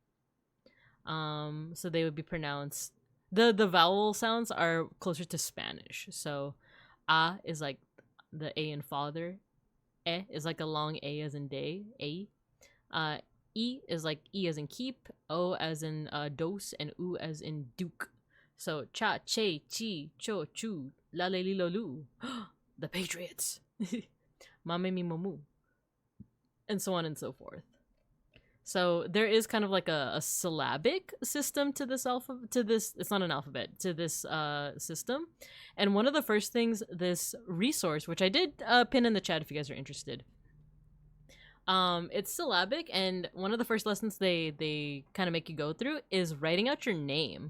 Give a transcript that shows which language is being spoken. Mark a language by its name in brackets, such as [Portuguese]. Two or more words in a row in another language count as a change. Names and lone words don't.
[English] So they would be pronounced. The vowel sounds are closer to Spanish. So, A is like the A in father. E is like a long A as in day. A. E is like E as in keep. O as in dose, and U as in duke. So cha, che, chi, cho, chu, la, le, li, lo, lu. The Patriots. Mame mi momu. And so on and so forth. So there is kind of like a syllabic system to this it's not an alphabet, to this system. And one of the first things this resource, which I did pin in the chat if you guys are interested, it's syllabic, and one of the first lessons they kind of make you go through is writing out your name.